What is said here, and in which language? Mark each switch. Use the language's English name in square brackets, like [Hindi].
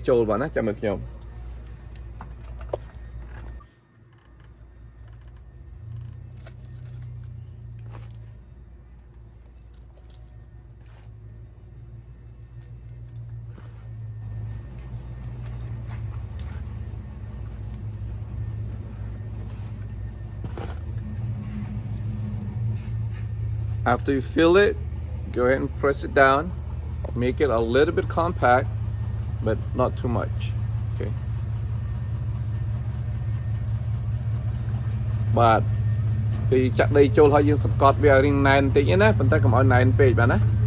[Khmer] ចូលបាទណាចាំមើលខ្ញុំ [English] After you fill it, go ahead and press it down. Make it a little bit compact, but not too much. Okay. [Khmer] But ពីចាក់ដីចូលហើយយើងសង្កត់វាឲ្យរីងណែនបន្តិចណាប៉ុន្តែកុំឲ្យណែនពេកបាទណា